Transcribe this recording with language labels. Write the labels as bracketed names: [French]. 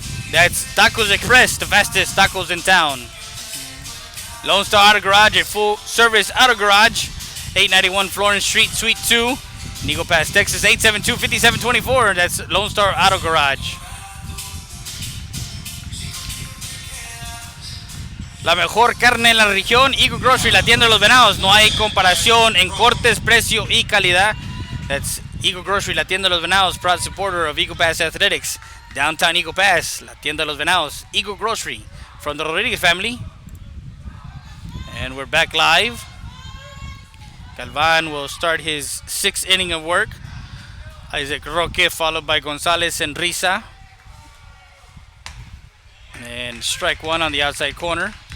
[English] That's Tacos Express, the fastest tacos in town. Lone Star Auto Garage, a full service auto garage. 891 Florence Street, Suite 2. In Eagle Pass, Texas, 872-5724. That's Lone Star Auto Garage. [Spanish] La mejor carne en la región, Eagle Grocery, la tienda de los venados. No hay comparación en cortes, precio y calidad. [English] That's Eagle Grocery, [Spanish] la tienda de los venados, [English] proud supporter of Eagle Pass Athletics. [Spanish] Downtown Eagle Pass, la tienda de los venados. [English] Eagle Grocery, from the Rodriguez family. And we're back live. Galvan will start his 6th inning of work. Isaac Roque followed by Gonzalez and Risa. And strike 1 on the outside corner.